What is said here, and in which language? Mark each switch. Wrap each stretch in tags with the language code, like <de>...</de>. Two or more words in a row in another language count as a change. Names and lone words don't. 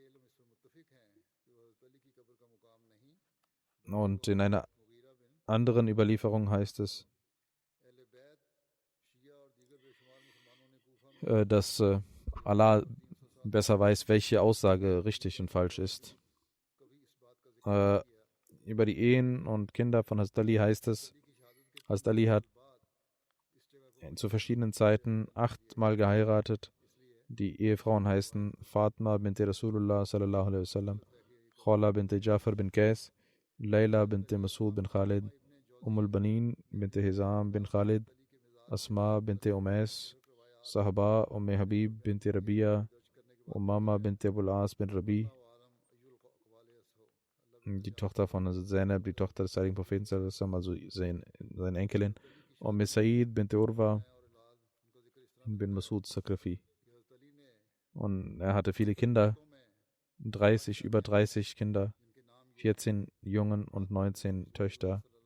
<de>Und in einer anderen Überlieferung heißt es, dass Allah besser weiß, welche Aussage richtig und falsch ist. Über die Ehen und Kinder von Hazrat Ali heißt es, Hazrat Ali hat zu verschiedenen Zeiten 8-mal geheiratet. Die Ehefrauen heißen Fatma bint Rasulullah</de> <ar>صلى الله عليه وسلم,</ar> <de>Khala bint Jafar bin Qais, Layla bint Masud bin Khalid, al-Banin bint Hizam bin Khalid, Asma bint Umais, Sahaba Habib bint Rabia, Umama bint Abul As bin Rabi, die Tochter von Zainab, die Tochter des heiligen Propheten, also seine Enkelin, Said bint Urwa bin Masud Sakrafi. Und er hatte viele Kinder, über 30 Kinder, 14 Jungen und 19 Töchter.</de>